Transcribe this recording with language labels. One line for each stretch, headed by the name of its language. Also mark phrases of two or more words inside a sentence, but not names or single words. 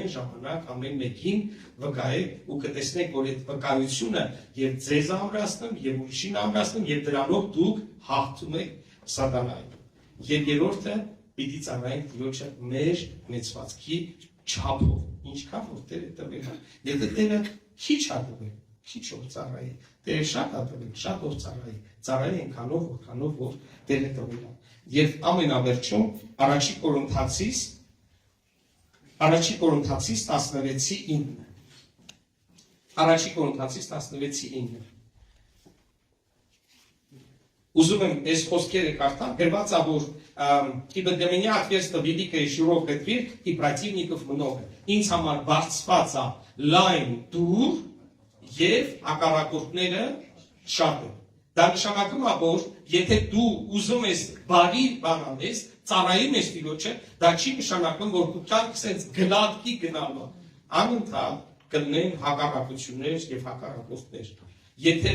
Armenian: ժամանակ ամեն մեկին վկայեք ու կտեսնեք, որ այդ վկայությունը եւ ձեզ ամրացնում եւ ուրիշին ամրացնում եւ դրանով դուք հաղթում եք սատանային։ Եվ երրորդը պիտի ծառայենք Տիրոջը մեր մեծվածքի չափով, ինչքան որ Տերը տվել է։ Եթե Տերը քիչ է տվել, քիչ որ ծառայի, Տերը շատ է տվել, շատ որ ծառայի, ծառայի այնքանով, որքանով որ Տերը տվել է։ Եվ ամենավերջում Առաջի Կորինթացիս 16:9 Առաջի Կորինթացիս 16:9 Ուզում եմ այս խոսքերը կարդամ, գրված է, որ
Russian: ибо для меня отверстие великое и широкая дверь, и противников много.
Armenian: Ինձ համար բարձված է լայն դուռ եւ հակառակորդները շատ են։ Դա նշանակում է, որ եթե դու ուզում ես բարի բան անես, ծառայում ես Տիրոջը, դա չի նշանակում, որ դու կյանք sense գլատկի գնալու։ Անընդհատ կլինեն հակառակություններ եւ հակառակորդներ։ Եթե